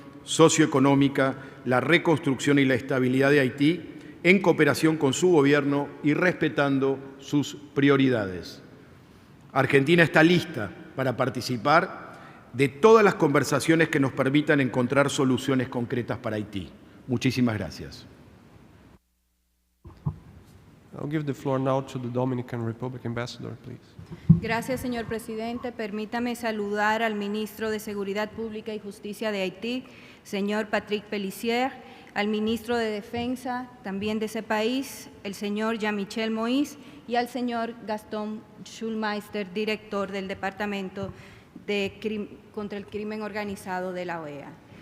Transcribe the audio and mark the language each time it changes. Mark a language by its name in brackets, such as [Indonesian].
[Spanish] socioeconómica, la reconstrucción y la estabilidad de Haití en cooperación con su gobierno y respetando sus prioridades. Argentina está lista para participar de todas las conversaciones que nos permitan encontrar soluciones concretas para Haití. Muchísimas gracias. [English] I'll give the floor now to the Dominican Republic Ambassador, please. [Spanish] Gracias, señor presidente. Permítame saludar al ministro de Seguridad Pública y Justicia de Haití, señor Patrick Pellissier, al ministro de Defensa, también de ese país, el señor Jean-Michel Moïse, y al señor Gastón Schulmeister, director del Departamento contra el Crimen Organizado de la OEA.